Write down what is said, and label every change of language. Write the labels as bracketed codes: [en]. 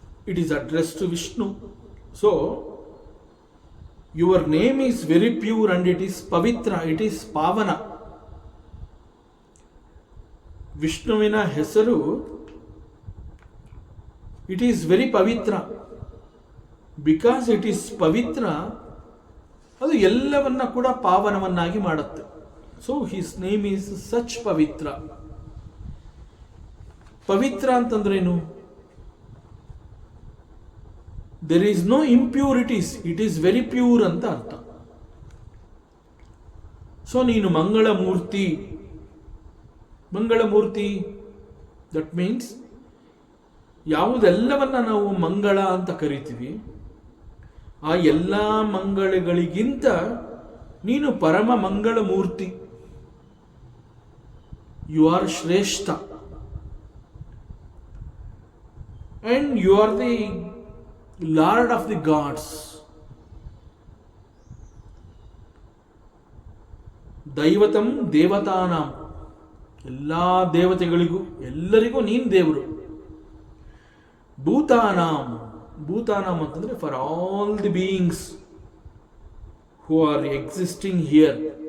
[en] It is addressed to Vishnu. So, your name is very pure and it is pavitra, it is pavana. [kn] ವಿಷ್ಣುವಿನ ಹೆಸರು [en] it is very pavitra. Because it is pavitra, [kn] ಅದು ಎಲ್ಲವನ್ನ ಕೂಡ ಪಾವನವನ್ನಾಗಿ ಮಾಡುತ್ತೆ. [en] So, his name is such pavitra. [kn] ಪವಿತ್ರ ಅಂತಂದ್ರೇನು? [en] there is no impurities, it is very pure [kn] ಅಂತ ಅರ್ಥ. So ನೀನು ಮಂಗಳಮೂರ್ತಿ. ಮಂಗಳಮೂರ್ತಿ [en] that means [kn] ಯಾವುದೆಲ್ಲವನ್ನ ನಾವು ಮಂಗಳ ಅಂತ ಕರಿತೀವಿ, ಆ ಎಲ್ಲ ಮಂಗಳಗಳಿಗಿಂತ ನೀನು ಪರಮ ಮಂಗಳಮೂರ್ತಿ. [en] You are ಶ್ರೇಷ್ಠ. And you are the Lord of the gods. [sa] ದೈವತಂ ದೇವತಾನಾಂ, [kn] ಎಲ್ಲ ದೇವತೆಗಳಿಗೂ ಎಲ್ಲರಿಗೂ ನೀನು ದೇವರು. [en] ಭೂತಾನಾಂ, ಭೂತಾನಾಂ ಅಂತಂದ್ರೆ for all the beings who are existing here.